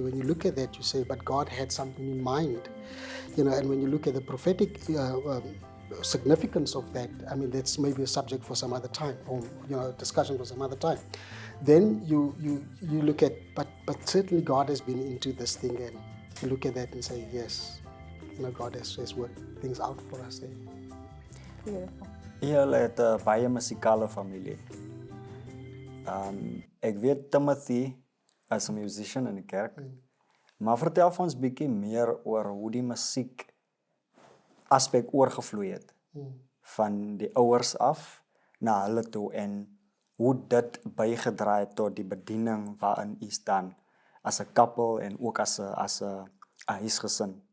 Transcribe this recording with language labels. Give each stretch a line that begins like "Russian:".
English: When you look at that, you say, but God had something in mind, you know, and when you look at the prophetic significance of that, I mean, that's maybe a subject for some other time, or, you know, discussion for some other time. Then you look at, but certainly God has been into this thing, and you look at that and say, yes, you know, God has worked things out for us there. Beautiful.
Afrikaans: Julle het 'n baie musikale familie. Ek weet Timothy as 'n musician in die kerk. Maar vertel vir ons bietjie meer oor hoe die musiek aspek oorgevloei het van die ouers af na hulle toe en hoe dit bygedra het tot die bediening waarin u staan as 'n koppel en ook as 'n huisgesin.